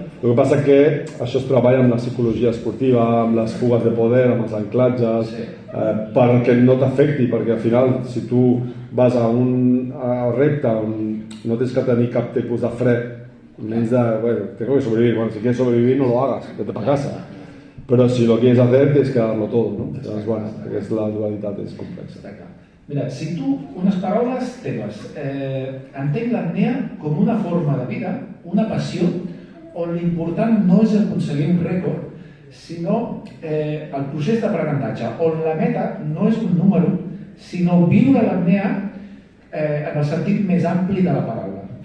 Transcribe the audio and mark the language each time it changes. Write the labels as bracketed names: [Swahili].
[Catalan] El que passa que això es treballa amb la psicologia esportiva, amb les fugues de poder, amb els anclatges, perquè no t'afecti, perquè al final, si tu vas a un repte on no tens que tenir cap tipus de fre, menys de, bueno, [Spanish] tengo que sobrevivir, bueno, si quieres sobrevivir no lo hagas, vete para casa. Pero si lo quieres hacer, tienes que darlo todo, ¿no? Entonces, [Catalan] bueno, la dualitat és complexa. Mira, si tu, unes paraules teves, entenc l'apnea com una forma de vida, una passió, on l'important no és aconseguir un rècord, sinó el procés d'aprenentatge, on la meta no és un número, sinó viure l'apnea en el sentit més ampli de la paraula.